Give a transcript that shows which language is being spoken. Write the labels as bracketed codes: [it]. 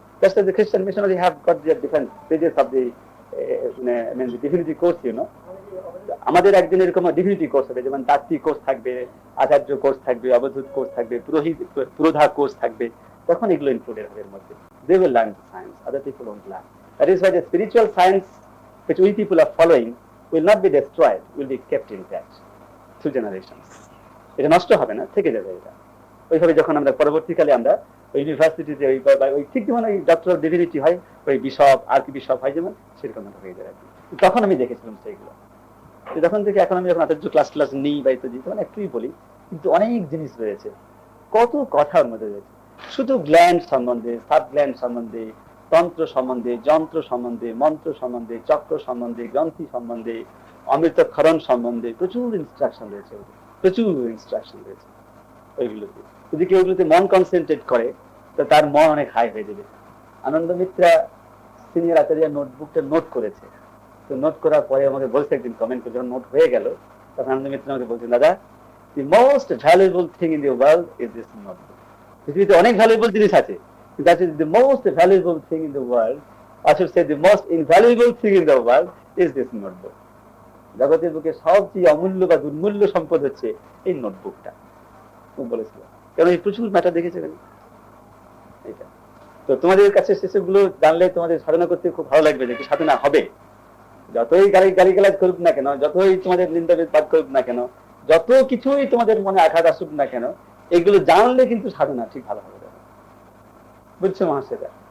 [en] Just as the Christian missionary have got their different stages of the the definitive course, [bn] আমাদের একদিন এরকম divinity course হবে, যেমন তাত্ত্বিক কোর্স থাকবে, আচার্য কোর্স থাকবে, অবধূত কোর্স থাকবে, পুরোধা কোর্স থাকবে। তখন এগুলো ইনক্লুডেড হবে এর মধ্যে। [en] They will learn the science, other people won't learn. That is why the spiritual science which we people are following will not be destroyed, will be kept intact through generations. [bn] এটা নষ্ট হবে না, থেকে যাবে। এটা ওইভাবে যখন আমরা পরবর্তীকালে আমরা ইউনিভার্সিটিতে ওই ঠিক যেমন ওই ডক্টর অফ ডিভিনিটি হয়, ওই বিশপ আর্কি বিশপ হয় যেমন, সেরকম হয়ে যাবে। তখন আমি দেখেছিলাম সেইগুলো। তখন থেকে এখন আমি যখন আচার্য ক্লাস নিই বা ইত্যাদি, তখন একটুই বলি, কিন্তু অনেক জিনিস রয়েছে, কত কথার মধ্যে রয়েছে। শুধু গ্ল্যান্ড সম্বন্ধে, সাব গ্ল্যান্ড সম্বন্ধে, তন্ত্র সম্বন্ধে, যন্ত্র সম্বন্ধে, মন্ত্র সম্বন্ধে, চক্র সম্বন্ধে, গ্রন্থি সম্বন্ধে, অমৃতক্ষরণ সম্বন্ধে প্রচুর ইনস্ট্রাকশন রয়েছে, প্রচুর ইনস্ট্রাকশন রয়েছে ওইগুলোতে। যদি কেউ ওগুলোতে মন কনসেন্ট্রেট করে তো তার মন অনেক হাই হয়ে যাবে। আনন্দ মিত্রা সিনিয়র আচার্য নোটবুকটা নোট করেছে, তো নোট করার পরে আমাকে বলছে একদিন কমেন্ট করে, যখন নোট হয়ে গেল তখন আনন্দ মিত্র আমাকে বলছেন, দাদা, [en] the most valuable thing in the world is this notebook. [bn] পৃথিবীতে অনেক ভ্যালুয়েবল জিনিস আছে, [en] that is the most valuable thing in the world, I should say the most invaluable thing in the world is this notebook. [bn] জগতের বুকে সবচেয়ে অমূল্য বা দুর্মূল্য সম্পদ হচ্ছে এই নোটবুকটা বলেছিল। কারণ এই প্রচুর ম্যাটার দেখেছিলেন এটা। তো তোমাদের কাছে সেসবগুলো জানলে তোমাদের সাধনা করতে খুব ভালো লাগবে, যে কি সাধনা হবে। যতই গালিগালাজ করুক না কেন, যতই তোমাদের নিন্দাবাদ করুক না কেন, যত কিছুই তোমাদের মনে আঘাত আসুক না কেন, এগুলো জানলে কিন্তু সাধনা ঠিক ভালো হবে। বুঝছো মহাশয়টা?